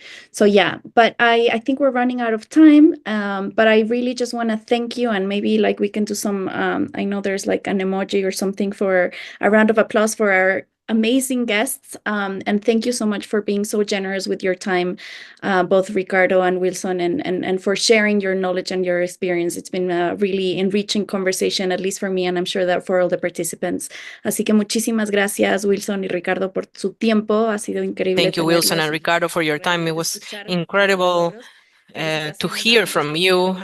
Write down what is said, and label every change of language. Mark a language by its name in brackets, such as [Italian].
[English] So yeah, but I think we're running out of time. But I really just want to thank you, and maybe like we can do some, I know there's like an emoji or something for a round of applause for our amazing guests, and thank you so much for being so generous with your time, both Ricardo and Wilson, and for sharing your knowledge and your experience. It's been a really enriching conversation, at least for me, and I'm sure that for all the participants. [Spanish] Así que muchísimas gracias, Wilson y Ricardo, por su tiempo. Ha sido increíble. [English] Thank you, Wilson and Ricardo, for your time. It was incredible to hear from you.